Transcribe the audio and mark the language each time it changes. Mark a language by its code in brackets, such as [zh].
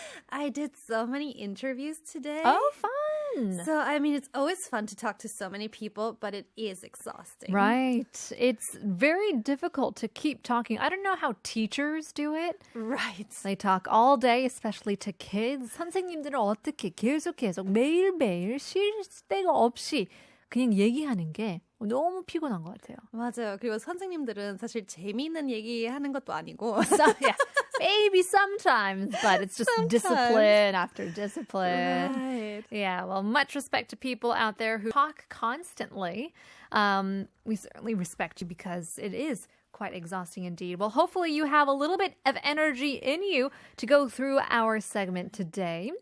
[en] I did so many interviews today. Oh, fun. So, I mean, it's always fun to talk to so many people, but it is exhausting. Right. It's very difficult to keep talking. I don't know how teachers do it. Right. They talk all day, especially to kids. [ko] 선생님들은 어떻게 계속 매일매일 쉴 데가 없이 그냥 얘기하는 게 너무 피곤한 것 같아요. 맞아요. 그리고 선생님들은 sa실 재미있는 얘기하는 것도 아니고. [en] So, yeah, maybe sometimes, but it's just discipline after discipline. Right. Yeah, well, much respect to people out there who talk constantly. We certainly respect you because it is quite exhausting indeed. Well, hopefully you have a little bit of energy in you to go through our segment today.